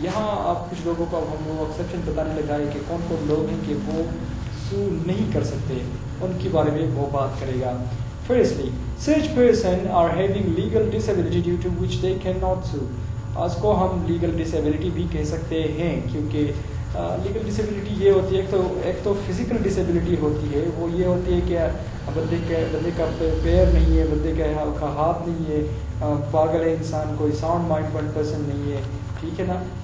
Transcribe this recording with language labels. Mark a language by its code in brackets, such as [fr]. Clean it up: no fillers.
[ur] یہاں آپ کچھ لوگوں کو ہم وہ ایکسیپشن بتانے لگا ہے کہ کون کون لوگ ہیں کہ وہ سو نہیں کر سکتے, ان کے بارے میں وہ بات کرے گا. [en] Firstly, such person are having legal disability due to which they cannot sue. [ur] اس کو ہم لیگل ڈسیبلٹی بھی کہہ سکتے ہیں, کیونکہ لیگل ڈسیبلٹی یہ ہوتی ہے ایک تو فزیکل ڈسیبلٹی ہوتی ہے, وہ یہ ہوتی ہے کہ بندے کا پیر نہیں ہے, بندے کا ہاتھ نہیں ہے, پاگل ہے انسان, کوئی ساؤنڈ مائنڈ پرسن نہیں ہے, ٹھیک ہے نا.